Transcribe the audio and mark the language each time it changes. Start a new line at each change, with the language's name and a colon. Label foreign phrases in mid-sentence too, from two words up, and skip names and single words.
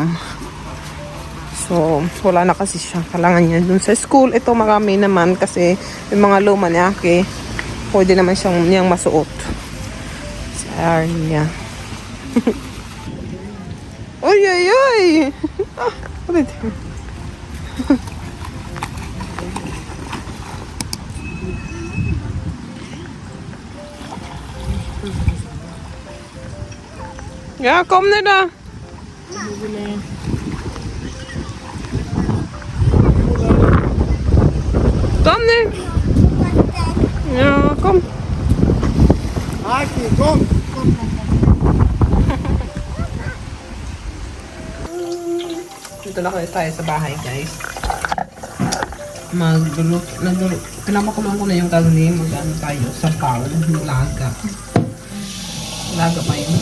Filipino: So, wala na kasi siya. Kailangan niya dun sa school. Ito marami naman kasi yung mga luma ni Aki, pwede naman niyang masuot. Sorry niya. Oy, oy, oy!
English: What is it?
Swedish: Ja, kom nu då. Kom nu. Ja, kom. Aki, kom!
Filipino: Dito na tayo sa bahay, guys. Pinapakulong ko na yung karne. Mag-ano tayo sa pao. Laga. Laga pa yun.